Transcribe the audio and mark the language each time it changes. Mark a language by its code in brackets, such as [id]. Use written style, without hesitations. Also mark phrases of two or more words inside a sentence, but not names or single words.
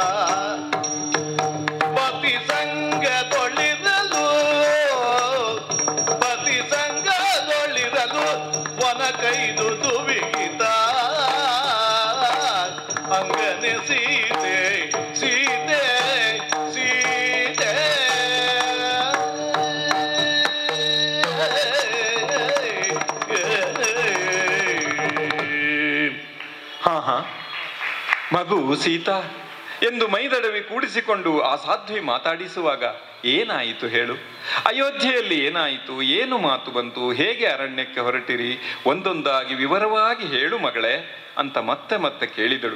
[kn] ಪತಿ ಸಂಗದೊಳಿರಲು ಕೈದು ದುವಿಗಿತ ಅಂಗನೆ ಸೀತೆ ಸೀತೆ ಸೀತೆ ಹಾ ಮಗು ಸೀತಾ ಎಂದು ಮೈದಡವಿ ಕೂಡಿಸಿಕೊಂಡು ಆ ಸಾಧ್ವಿ ಮಾತಾಡಿಸುವಾಗ ಏನಾಯಿತು ಹೇಳು? ಅಯೋಧ್ಯೆಯಲ್ಲಿ ಏನಾಯಿತು? ಏನು ಮಾತು ಬಂತು? ಹೇಗೆ ಅರಣ್ಯಕ್ಕೆ ಹೊರಟಿರಿ? ಒಂದೊಂದಾಗಿ ವಿವರವಾಗಿ ಹೇಳು ಮಗಳೇ ಅಂತ ಮತ್ತೆ ಮತ್ತೆ ಕೇಳಿದಳು.